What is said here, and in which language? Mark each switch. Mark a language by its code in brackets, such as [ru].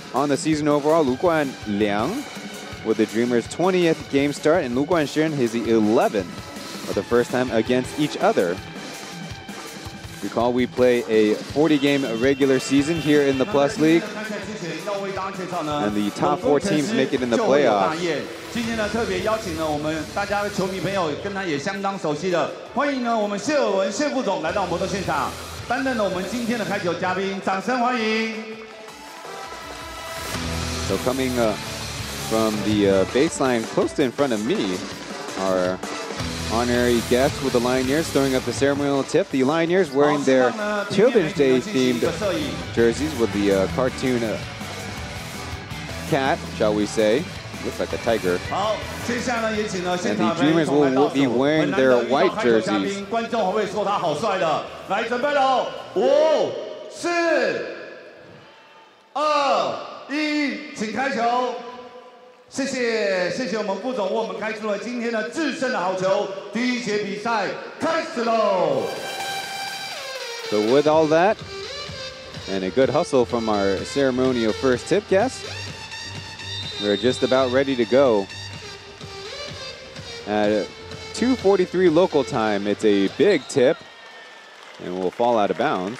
[en] On the season overall, Lu Guanliang with the Dreamers' 20th game start, and Lu Guanxuan his 11th for the first time against each other. Recall we play a 40-game regular season here in the Plus League, and the top 4 teams make it in the playoffs. [zh] 今天呢，特别邀请了我们大家的球迷朋友，跟他也相当熟悉的，欢迎呢我们谢尔文谢副总来到我们的现场，担任了我们今天的开球嘉宾，掌声欢迎。 [en] So coming from the baseline close to in front of me are honorary guests with the Lioneers throwing up the ceremonial tip. The Lioneers wearing their Children's Day themed jerseys with the cartoon cat, shall we say. Looks like a tiger. And the Dreamers will be wearing their white jerseys. [zh] 观众会不会说他好帅的？来，准备了，5、4、2、1，请开球。谢谢我们副总为我们开出了今天的制胜的好球。第1节比赛开始喽。 [en] So with all that, and a good hustle from our ceremonial first tip guest, we're just about ready to go. At 2:43 local time, it's a big tip, and will fall out of bounds.